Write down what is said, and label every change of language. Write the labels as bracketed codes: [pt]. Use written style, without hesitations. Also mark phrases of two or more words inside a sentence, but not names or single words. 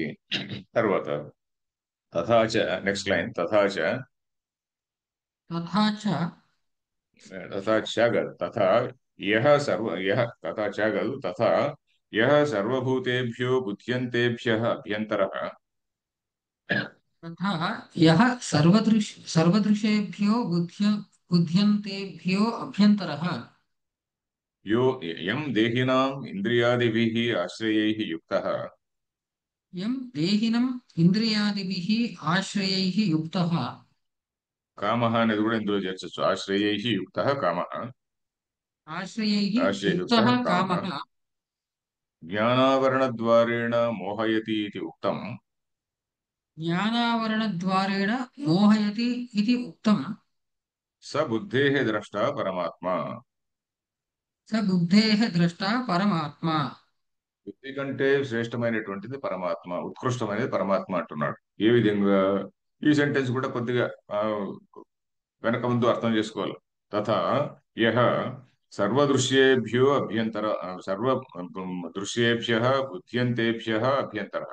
[te] తర్వాత తథాచ, [en] next line, [te] తథాచ, [sa] తథా చ తథాచ కాదు, తథా యః తథా చ కాదు, తథా యః సర్వభూతేభ్యో బుధ్యంతేభ్యః అభ్యంతరః तथा यः सर्वदृशेभ्यो बुध्यन्तेभ्यो अभ्यन्तरः यो यं देहिनाम् इन्द्रियादिभिः आश्रयैः युक्तः यं देहिनम् इन्द्रियादिभिः आश्रयैः युक्तः [te] కామః అనేది కూడా ఇందులో చేర్చొచ్చు. [sa] ఆశ్రయైః యుక్తః కామః, आश्रयैः ఆశ్రయయుక్తः युक्तः కామः कामः జ్ఞానావరణద్వారేణ మోహయతి ఇది ఉక్తం. ज्ञानावरणद्वारेण मोहयति इति उक्तम् స బుద్ధేః ద్రష్టా పరమాత్మ. स बुद्धेः द्रष्टा परमात्मा [te] బుద్ధి కంటే శ్రేష్టమైనటువంటిది పరమాత్మ, ఉత్కృష్టమైనది పరమాత్మ అంటున్నాడు. ఏ విధంగా? ఈ సెంటెన్స్ కూడా కొద్దిగా ఆ, వెనక ముందు అర్థం చేసుకోవాలి. [sa] తథా యః సర్వదృశ్యేభ్యో అభ్యంతర సర్వ దృశ్యేభ్యః బుధ్యంతేభ్యః అభ్యంతరః.